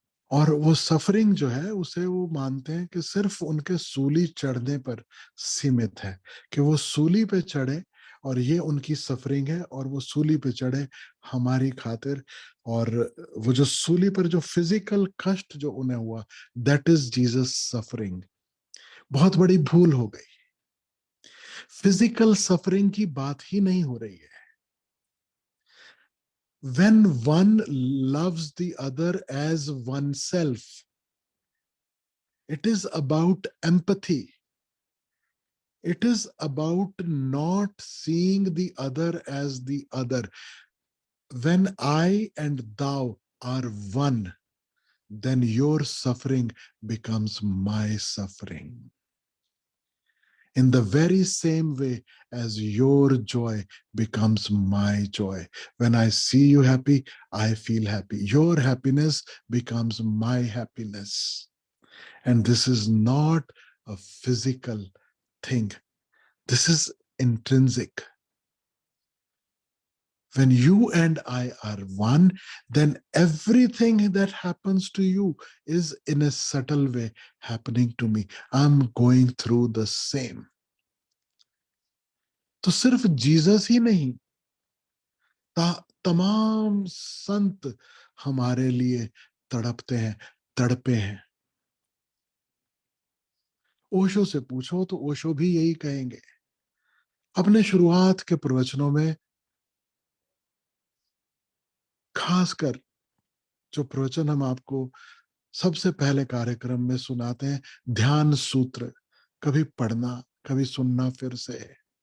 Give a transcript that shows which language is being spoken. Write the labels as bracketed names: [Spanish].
[Hindi] और वो सफरिंग जो है उसे वो मानते हैं कि सिर्फ उनके सूली चढ़ने पर सीमित है, कि वो सूली पे चढ़े और ये उनकी सफरिंग है, और वो सूली पे चढ़े हमारी खातिर। और वो जो सूली पर जो फिजिकल कष्ट जो उन्हें हुआ, [English] That is Jesus suffering. [Hindi] बहुत बड़ी भूल हो गई। फिजिकल सफरिंग की बात ही नहीं हो रही है। [English] When one loves the other as oneself, it is about empathy. It is about not seeing the other as the other. When I and thou are one, then your suffering becomes my suffering. In the very same way as your joy becomes my joy. When I see you happy, I feel happy. Your happiness becomes my happiness. And this is not a physical thing, this is intrinsic. When you and I are one, then everything that happens to you is in a subtle way happening to me. I'm going through the same. [Hindi] तो सिर्फ Jesus ही नहीं, तमाम संत हमारे लिए तड़पते हैं, तड़पे हैं। ओशो से पूछो तो ओशो भी यही कहेंगे। अपने शुरुआत के प्रवचनों में खासकर जो प्रवचन हम आपको सबसे पहले कार्यक्रम में सुनाते हैं, ध्यान सूत्र, कभी पढ़ना, कभी सुनना फिर से।